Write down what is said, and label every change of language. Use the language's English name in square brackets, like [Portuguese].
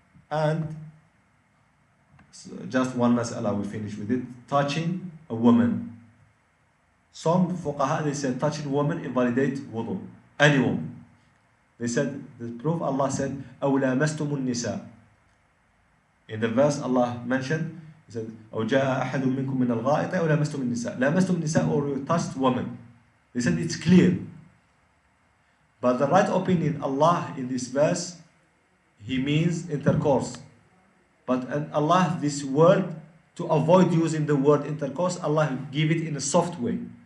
[English] And just one mas'ala, we finish with it. Touching a woman. Some fuqaha, they said touching a woman invalidate wudu. Any woman. They said, the proof Allah said, [Arabic] أَوْ لَامَسْتُمُ النِّسَاء. [English] In the verse Allah mentioned, He said, [Arabic] أَوْ جَاءَ أَحَدٌ مِّنكُم مِّنَ الْغَائِطِ أَوْ لَامَسْتُمُ النِّسَاء. لَامَسْتُمُ النِّسَاء, [English] or you touched woman. They said it's clear. But the right opinion, Allah in this verse, He means intercourse. But Allah, this word, to avoid using the word intercourse, Allah give it in a soft way.